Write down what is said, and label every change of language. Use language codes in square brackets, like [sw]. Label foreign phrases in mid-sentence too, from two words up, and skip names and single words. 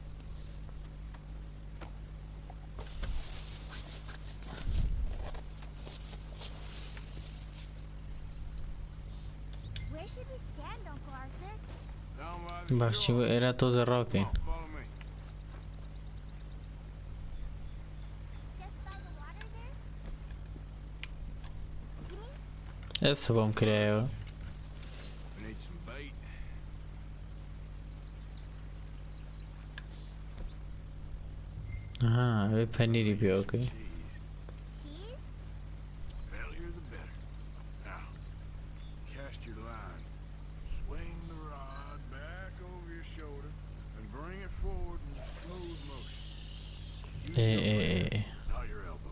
[ckb] باشی بۆ ئێرە تۆزە ڕاکەین. ئێستا بۆم کرایەوە. [en] We need some bait. [ckb] ئەها ئەوێ پەنیری پێوەکەی. [en] Cheese. Cheese? Earlier the better. Now, cast your line. Swing the rod back over your shoulder and bring it forward in smooth motion. Use ئێ your ئێ leg, ئێ not your elbow.